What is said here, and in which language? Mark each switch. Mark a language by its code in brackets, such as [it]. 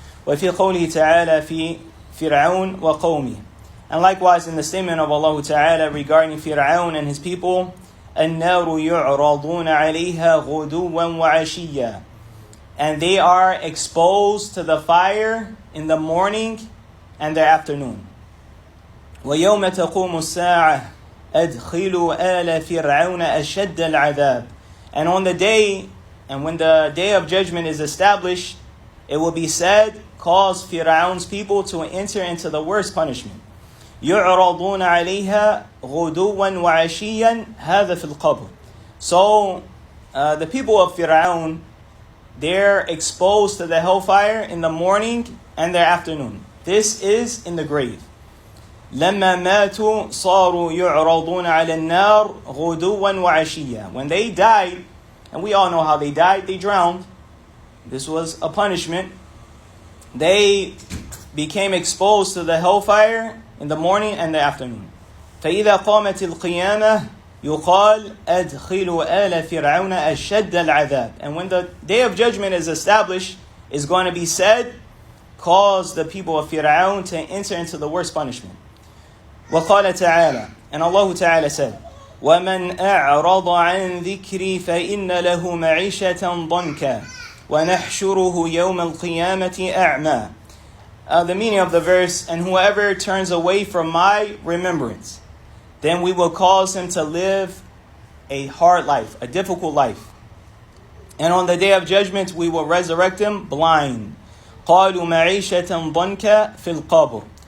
[ar] وَفِي قَوْلِهِ تَعَالَى فِي فِرْعَوْنَ وَقَوْمِهِ. [en] And likewise in the statement of Allah Ta'ala regarding Fir'aun and his people, [ar] النار يعرضون عليها غدوا وعشيا. [en] And they are exposed to the fire in the morning and the afternoon. [ar] ويوم تقوم الساعة أدخلوا آل فرعون أشد العذاب. [en] And on the day, and when the day of judgment is established, it will be said, cause Fir'aun's people to enter into the worst punishment. [ar] يعرضون عليها غدوا وعشيا هذا في القبر. [en] So the people of Fir'aun, they're exposed to the hellfire in the morning and the afternoon. This is in the grave. [ar] لما ماتوا صاروا يعرضون على النار غدوا وعشيا. [en] When they died, and we all know how they died, they drowned. This was a punishment. They became exposed to the hellfire in the morning and the afternoon. [ar] فإذا قامت القيامة يقال أدخلوا آل فرعون أشد العذاب. [en] And when the day of judgment is established, it's going to be said, cause the people of Fir'aun to enter into the worst punishment. [ar] وقال تعالى, [en] and Allah Ta'ala said, [ar] وَمَنْ أَعْرَضَ عَنْ ذِكْرِي فَإِنَّ لَهُ مَعِيشَةً ضَنْكًا وَنَحْشُرُهُ يَوْمَ الْقِيَامَةِ أَعْمَى. [en] The meaning of the verse, and whoever turns away from my remembrance, then we will cause him to live a hard life, a difficult life. And on the day of judgment, we will resurrect him blind. [ar] قَالُوا مَعِيشَةً ضَنْكًا فِي الْقَبْرِ.